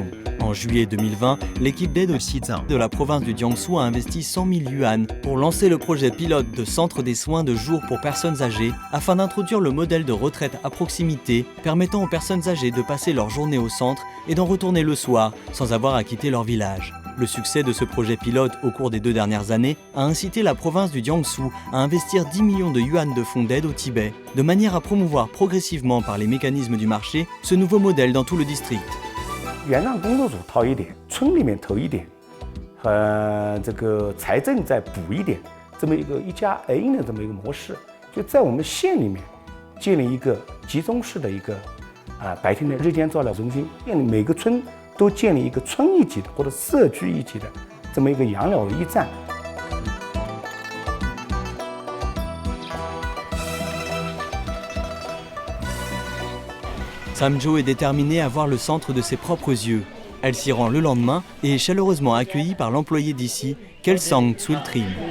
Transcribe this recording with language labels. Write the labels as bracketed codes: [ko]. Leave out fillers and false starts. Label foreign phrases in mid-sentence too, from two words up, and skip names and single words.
[fr] En juillet 2020, l'équipe d'aide au Xizang de la province du Jiangsu a investi 100 000 yuan pour lancer le projet pilote de centre des soins de jour pour personnes âgées afin d'introduire le modèle de retraite à proximité permettant aux personnes âgées de passer leur journée au centre et d'en retourner le soir sans avoir à quitter leur village. Le succès de ce projet pilote au cours des 2 dernières années a incité la province du Jiangsu à investir 10 millions de yuan de fonds d'aide au Tibet, de manière à promouvoir progressivement par les mécanismes du marché ce nouveau modèle dans tout le district. [zh] 原让工作组掏一点，村里面投一点，这个财政再补一点，这么一个一加 A 的这么一个模式，就在我们县里面建立一个集中式的一个白天的日间照料中心，每个村都建立一个村一级的或者社区一级的这么一个养老驿站。 [fr] Tsamjo est déterminée à voir le centre de ses propres yeux. Elle s'y rend le lendemain et est chaleureusement accueillie par l'employé d'ici, Kelsang Tsultrim.